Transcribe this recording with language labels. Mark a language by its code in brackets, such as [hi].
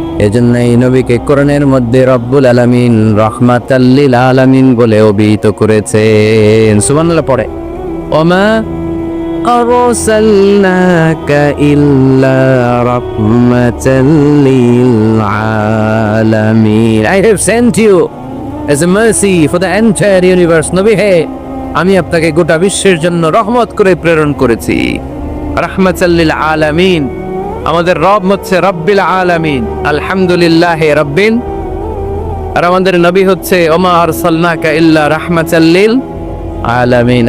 [bn] এজন্য এই নবীকে কোরআনের মধ্যে রব্বুল আলামিন রাহমাতাল লিল আলামিন বলে অভিহিত করেছেন। [ar] সুবহানাল্লাহ [bn] পড়ে, [ar] ওমা আরসালনাকা ইল্লা রাহমাতাল লিল আলামিন। [en] I have sent you as a mercy for the entire universe. [bn] নবী হে, আমি আপনাকে গোটা বিশ্বের জন্য রহমত করে প্রেরণ করেছি। রাহমাতাল লিল আলামিন, আমাদের রব হচ্ছে রব্বিল আলামিন, আলহামদুলিল্লাহ রব্বিল। আর আমাদের নবী হচ্ছে [ar] ওমা আরসালনাকা ইল্লা রাহমাতাল লিল আলামিন।